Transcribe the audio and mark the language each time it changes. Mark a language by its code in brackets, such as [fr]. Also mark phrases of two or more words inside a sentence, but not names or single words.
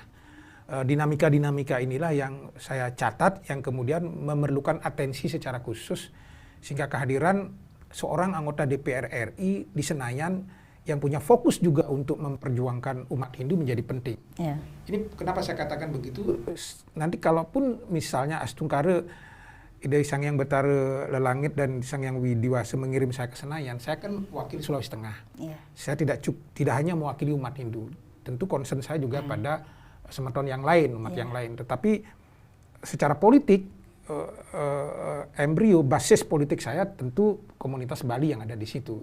[id] Dinamika-dinamika inilah yang saya catat yang kemudian memerlukan atensi secara khusus sehingga kehadiran seorang anggota DPR RI di Senayan yang punya fokus juga untuk memperjuangkan umat Hindu menjadi penting. Yeah. Ini kenapa saya katakan begitu? Nanti kalaupun misalnya Astungkare Ide Sang Hyang Betara Lelangit dan Sang Hyang Widiwasa mengirim saya ke Senayan, saya kan wakil Sulawesi Tengah. Yeah. Saya tidak hanya mewakili umat Hindu, tentu concern saya juga pada semeton yang lain, umat yang lain. Tetapi secara politik, embrio basis politik saya tentu komunitas Bali yang ada di situ.